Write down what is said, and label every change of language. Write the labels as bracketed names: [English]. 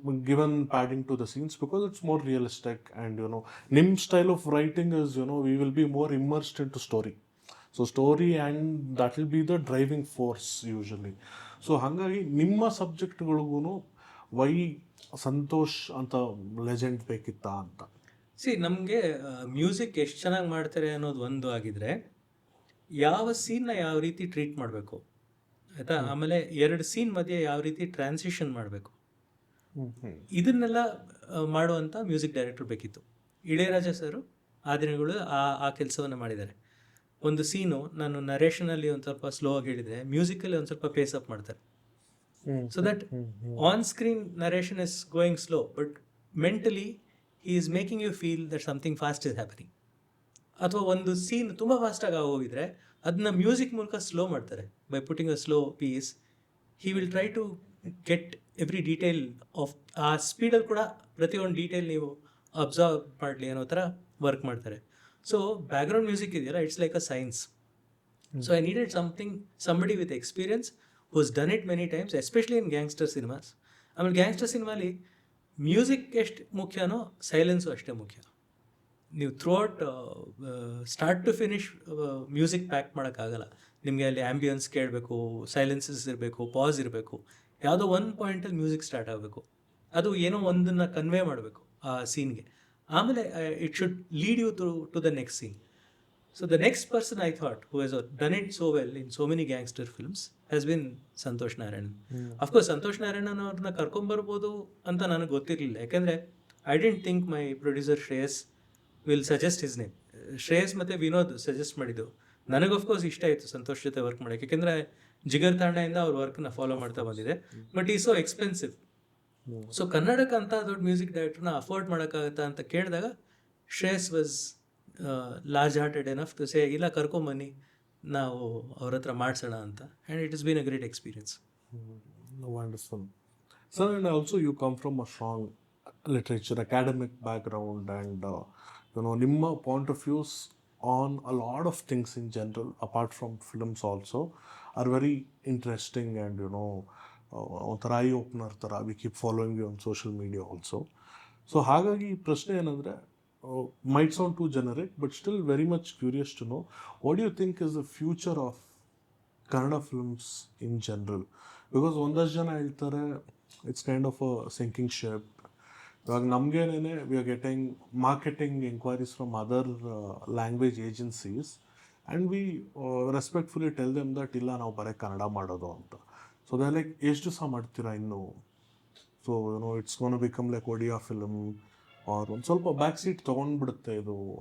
[English] given padding to the scenes because it's more realistic, and nim style of writing is, we will be more immersed into story. So story, and that will be the driving force usually. [Kannada] So ಹಾಗಾಗಿ ನಿಮ್ಮ ಸಬ್ಜೆಕ್ಟ್ಗಳಿಗೂ Y Santosh ಅಂತ legend ಬೇಕಿತ್ತಾ ಅಂತ. ನಮಗೆ music ಎಷ್ಟು ಚೆನ್ನಾಗಿ ಮಾಡ್ತಾರೆ ಅನ್ನೋದು ಒಂದು ಆಗಿದ್ರೆ, ಯಾವ ಸೀನ್ನ ಯಾವ ರೀತಿ ಟ್ರೀಟ್ ಮಾಡಬೇಕು ಆಯಿತಾ, ಆಮೇಲೆ 2 ಸೀನ್ ಮಧ್ಯೆ ಯಾವ ರೀತಿ ಟ್ರಾನ್ಸಿಷನ್ ಮಾಡಬೇಕು, ಇದನ್ನೆಲ್ಲ ಮಾಡುವಂಥ ಮ್ಯೂಸಿಕ್ ಡೈರೆಕ್ಟರ್ ಬೇಕಿತ್ತು. ಇಳೆಯರಾಜ ಸರು ಆ ದಿನಗಳು ಆ ಕೆಲಸವನ್ನು ಮಾಡಿದ್ದಾರೆ. ಒಂದು ಸೀನು ನಾನು ನರೇಷನಲ್ಲಿ ಒಂದು ಸ್ವಲ್ಪ ಸ್ಲೋ ಆಗಿ ಹೇಳಿದರೆ, ಮ್ಯೂಸಿಕಲ್ಲಿ ಒಂದು ಸ್ವಲ್ಪ ಪೇಸ್ ಅಪ್ ಮಾಡ್ತಾರೆ. [English] So that on screen narration is going slow, but mentally he is making you feel that something fast is happening. [Kannada] ಅಥವಾ ಒಂದು ಸೀನ್ ತುಂಬ ಫಾಸ್ಟಾಗಿ ಹೋಗಿದ್ರೆ ಅದನ್ನ ಮ್ಯೂಸಿಕ್ ಮೂಲಕ ಸ್ಲೋ ಮಾಡ್ತಾರೆ. [English] by putting a slow piece he will try to get every detail of [Kannada] ಆ ಸ್ಪೀಡಲ್ಲಿ ಕೂಡ ಪ್ರತಿಯೊಂದು ಡೀಟೇಲ್ ನೀವು ಅಬ್ಸರ್ವ್ ಮಾಡಲಿ ಅನ್ನೋ ಥರ ವರ್ಕ್ ಮಾಡ್ತಾರೆ. ಸೊ ಬ್ಯಾಕ್ಗ್ರೌಂಡ್ ಮ್ಯೂಸಿಕ್ ಇದೆಯಲ್ಲ, [English] It's like a science. So I needed somebody with experience who has done it many times, especially in gangster cinemas. [Kannada] ಆಮೇಲೆ ಗ್ಯಾಂಗ್ಸ್ಟರ್ ಸಿನಿಮಾಲಿ ಮ್ಯೂಸಿಕ್ ಎಷ್ಟು ಮುಖ್ಯನೋ ಸೈಲೆನ್ಸು ಅಷ್ಟೇ ಮುಖ್ಯ. ನೀವು throughout start to finish music pack ಮಾಡೋಕ್ಕಾಗಲ್ಲ. ನಿಮಗೆ ಅಲ್ಲಿ ambience ಕೇಳಬೇಕು, ಸೈಲೆನ್ಸಸ್ ಇರಬೇಕು, ಪಾಸ್ ಇರಬೇಕು, ಯಾವುದೋ ಒಂದು ಪಾಯಿಂಟಲ್ಲಿ ಮ್ಯೂಸಿಕ್ ಸ್ಟಾರ್ಟ್ ಆಗಬೇಕು. ಅದು ಏನೋ ಒಂದನ್ನು ಕನ್ವೆ ಮಾಡಬೇಕು ಆ ಸೀನ್ಗೆ. ಆಮೇಲೆ [English] It should lead you to the next scene. So the next person I thought who has done it so well in so many gangster films has been Santhosh Narayan. [Kannada] Of course Santosh Narayanan ಅವ್ರನ್ನ ಕರ್ಕೊಂಬರ್ಬೋದು ಅಂತ ನನಗೆ ಗೊತ್ತಿರಲಿಲ್ಲ, ಯಾಕೆಂದರೆ [English] I don't think my producer Shreyas will suggest his name. [Kannada] Shreyas ಮತ್ತು Vinod suggest ಮಾಡಿದ್ದು. ನನಗೆ of course ಇಷ್ಟ ಆಯಿತು ಸಂತೋಷ್ ಜೊತೆ ವರ್ಕ್ ಮಾಡೋಕ್ಕೆ, ಯಾಕೆಂದರೆ ಜಿಗರ್ ತಾಂಡದಿಂದ ಅವ್ರ ವರ್ಕ್ನ ಫಾಲೋ ಮಾಡ್ತಾ ಬಂದಿದೆ. [English] But ಈ so expensive. [Kannada] ಸೊ ಕನ್ನಡಕ್ಕೆ ಅಂತ ದೊಡ್ಡ ಮ್ಯೂಸಿಕ್ ಡೈರೆಕ್ಟರ್ನ ಅಫೋರ್ಡ್ ಮಾಡೋಕ್ಕಾಗತ್ತಾ ಅಂತ ಕೇಳಿದಾಗ Shreyas [English] was large hearted enough to say [Kannada] ಇಲ್ಲ ಕರ್ಕೊಂಬನ್ನಿ, ನಾವು ಅವ್ರ ಹತ್ರ ಮಾಡಿಸೋಣ ಅಂತ. [English] And it is been a great experience. Wonderful. Sir, and also you come from a strong literature academic background, and [Kannada] ನಿಮ್ಮ [English] point of views on a lot of things in general apart from films also are very interesting, and [Kannada] ಒಂಥರ I opener ಥರ. [English] We keep following you on social media also. [Kannada] So ಹಾಗಾಗಿ ಪ್ರಶ್ನೆ ಏನಂದರೆ, [English] might sound too generic, but still very much curious to know, what do you think is the future of Kannada films in general? Because [Kannada] ಒಂದಷ್ಟು ಜನ ಹೇಳ್ತಾರೆ [English] It's kind of a sinking ship. [Kannada] ಇವಾಗ ನಮಗೇನೇ [English] we are getting marketing enquiries from other language agencies, and we respectfully tell them that [Kannada] ಇಲ್ಲ ನಾವು ಬರೀ ಕನ್ನಡ ಮಾಡೋದು ಅಂತ. [English] so they like [Kannada] ಎಷ್ಟು ದಿವಸ ಮಾಡ್ತೀರಾ ಇನ್ನು? [English] so it's gonna become like Odia film, or [Kannada] ಒಂದು ಸ್ವಲ್ಪ ಬ್ಯಾಕ್ ಸೀಟ್ ತೊಗೊಂಡ್ಬಿಡುತ್ತೆ ಇದು.